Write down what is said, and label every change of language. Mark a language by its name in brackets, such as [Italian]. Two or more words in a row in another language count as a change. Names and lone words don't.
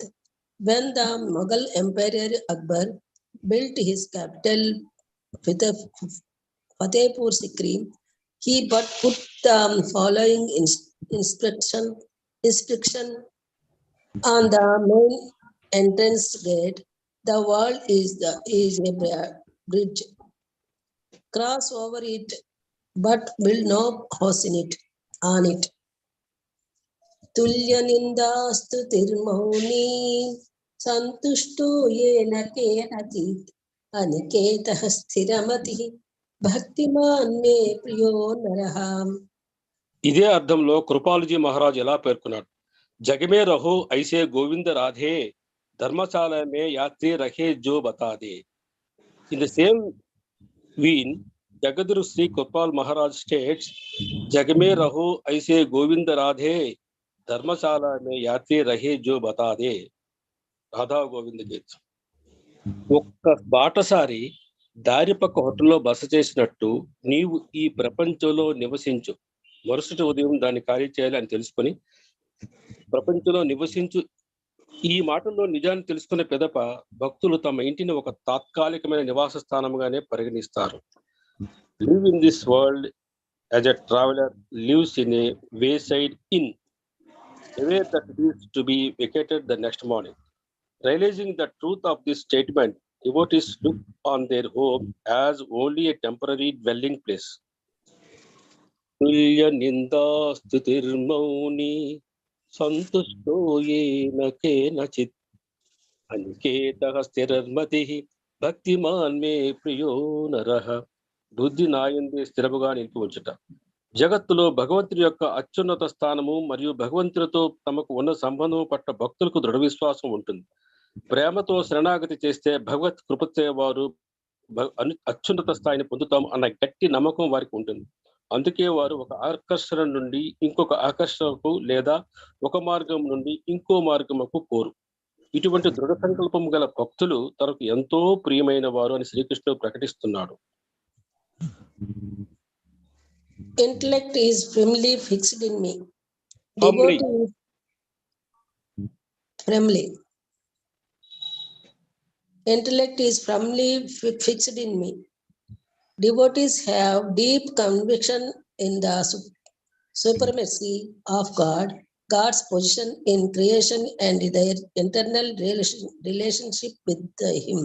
[English] When the Mughal Emperor Akbar built his capital Fatehpur Sikri, he but put the following inscription on the main entrance gate: the world is a bridge. Cross over it, but build no house on it. [Sanskrit] तुल्य निन्दास्तु तिर्मौनि सन्तुष्टो येन केनचित् अनिकेतः स्थिरमतिः भक्तिमान् मे प्रियो नरः. [Telugu] ఇదే అర్థంలో కృపాలుజీ మహారాజ్ ఎలా పేర్కొన్నాడు, [Hindi] जगमे रहो ऐसे गोविंद राधे धर्मशाला में यात्री रहे जो बतादे. [English] in the same vein, Jagadguru Sri Gopal Maharaj states, [Hindi] जगमे रहो ऐसे गोविंद राधे धर्मशाला में यात्री रहे जो बतादे. [English] Radha Govinda Gita. [Telugu] ఒక్క బాటసారి దారి పక్క హోటల్లో బస చేసినట్టు నీవు ఈ ప్రపంచంలో నివసించు, మరుసటి ఉదయం దాన్ని ఖాళీ చేయాలి అని తెలుసుకొని ప్రపంచంలో నివసించు. ఈ మాటల్లో నిజాన్ని తెలుసుకునే పెదప భక్తులు తమ ఇంటిని ఒక తాత్కాలికమైన నివాస స్థానంగానే పరిగణిస్తారు. [English] live in this world as a traveler lives in a wayside inn, aware that it is to be vacated the next morning. Realizing the truth of this statement, devotees look on their home as only a temporary dwelling place. [Sanskrit] तुल्य निन्दा स्तुतिर्मौनि सन्तुष्टो येन केनचित् अनिकेतः स्थिरर्मतिः भक्तिमान् मे प्रियो नरः. [Telugu] బుద్ధి నాయందే స్థిరముగా నిలిపి ఉంచుట. జగత్తులో భగవంతుడి యొక్క అత్యున్నత స్థానము మరియు భగవంతుడితో తమకు ఉన్న సంబంధము పట్ల భక్తులకు దృఢ విశ్వాసం ఉంటుంది. ప్రేమతో శరణాగతి చేస్తే భగవత్ కృపచే వారు అత్యున్నత స్థాయిని పొందుతాము అన్న గట్టి నమ్మకం వారికి ఉంటుంది. అందుకే వారు ఒక ఆకర్షణ నుండి ఇంకొక ఆకర్షణకు లేదా ఒక మార్గం నుండి ఇంకో మార్గముకు పోరు. ఇటువంటి దృఢ సంకల్పం గల భక్తులు తనకు ఎంతో ప్రియమైన వారు అని శ్రీకృష్ణుడు ప్రకటిస్తున్నాడు. [English] Intellect is firmly fixed in me. Intellect is firmly fixed in me. Devotees have deep conviction in the supremacy of God, God's position in creation, and their internal relationship with Him.